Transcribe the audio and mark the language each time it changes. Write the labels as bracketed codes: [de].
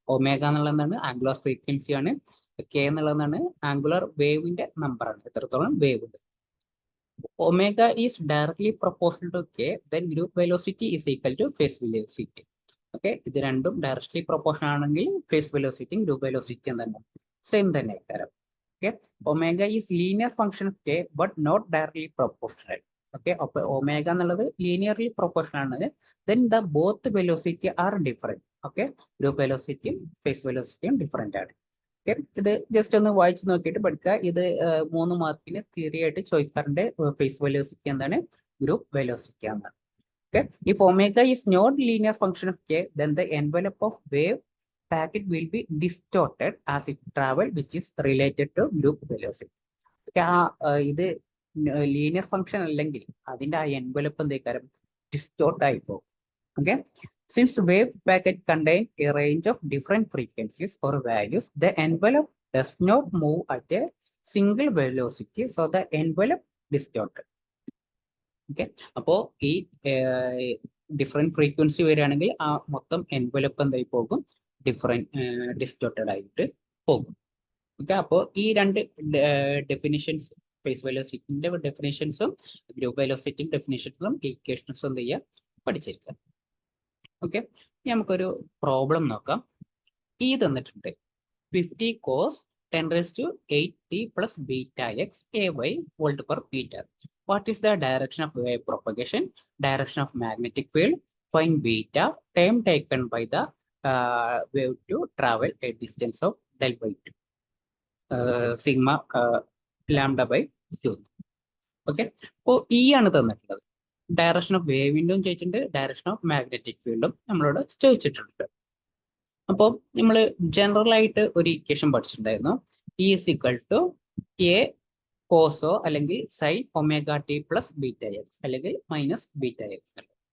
[ml] Omega എന്നുള്ളത് എന്താണ് angular frequency ആണ്, കെ എന്നുള്ളതാണ് ആംഗുലർ വേവിന്റെ നമ്പർ ആണ്, എത്രത്തോളം വേവ് ഉണ്ട്. [en] Omega is directly proportional to k, then group velocity is equal to phase velocity. [ml] Okay, ഇത് രണ്ടും ഡയറക്ട്ലി പ്രൊപ്പോർഷണൽ ആണെങ്കിൽ ഫേസ് വെലോസിറ്റിയും ഗ്രൂപ്പ് വെലോസിറ്റിയും തന്നെ സെയിം തന്നെ ആയിരിക്കും. [en] Okay, omega is linear function of k but not directly proportional. [ml] Okay, അപ്പോൾ omega എന്നുള്ളത് linearly proportional ആണ്, [en] then the both velocity are different. [ml] Okay, group വെലോസിറ്റിയും face വെലോസിറ്റിയും different ആണ്. ഓക്കെ, ഇത് just ഒന്ന് വായിച്ചു നോക്കിയിട്ട് പഠിക്കുക. ഇത് 3 മാർക്കിന് തിയറി ആയിട്ട് ചോദിക്കാറുണ്ട്. ഫേസ് വെലോസിറ്റി എന്താണ്, ഗ്രൂപ്പ് വെലോസിറ്റി എന്താണ്. [en] Okay, if omega is not linear function of k, then the envelope of wave packet will be distorted as it travel, which is related to group velocity. [ml] ഇത് linear function അല്ലെങ്കിൽ അതിന്റെ ആ envelope എന്തേക്കാരം distort ആയി പോകും. [en] Okay, since wave packet contain a range of different frequencies or values, the envelope does not move at a single velocity, so the envelope distorted. [ml] Okay, അപ്പോ ഈ different frequency വരികയാണെങ്കിൽ ആ മൊത്തം എൻവലപ്പ് എന്തായി പോകും, distorted ആയിട്ട് പോകും. ഓക്കെ, അപ്പോൾ ഈ രണ്ട് ഡെഫിനിഷൻസ്, ഫേസ് വെലോസിറ്റിന്റെ ഡെഫിനിഷൻസും ഗ്രൂപ്പ് വെലോസിറ്റിന്റെ ഡെഫിനിഷൻസും ഇക്വേഷൻസും എന്ത് ചെയ്യുക പഠിച്ചിരിക്കുക. ഓക്കെ, നമുക്കൊരു പ്രോബ്ലം നോക്കാം. ഈ തന്നിട്ടുണ്ട് [en] 50 cos 10⁸ plus beta x ay volt per meter. What is the direction of wave propagation? Direction of magnetic field. Find beta, time taken by the wave to travel a distance of del by 2 sigma lambda by q. [ml] Okay, അപ്പോൾ ഈ ആണ് തന്നിട്ടുള്ളത്. Direction of വേവിൻ്റെയും ചോദിച്ചിട്ടുണ്ട്, direction of magnetic ഫീൽഡും നമ്മളോട് ചോദിച്ചിട്ടുണ്ട്. അപ്പോൾ നമ്മൾ ജനറൽ ആയിട്ട് ഒരു equation പഠിച്ചിട്ടുണ്ടായിരുന്നു, [en] E is equal to a കോസോ [ml] അല്ലെങ്കിൽ sine omega T plus beta X അല്ലെങ്കിൽ മൈനസ് ബീറ്റ എക്സ്.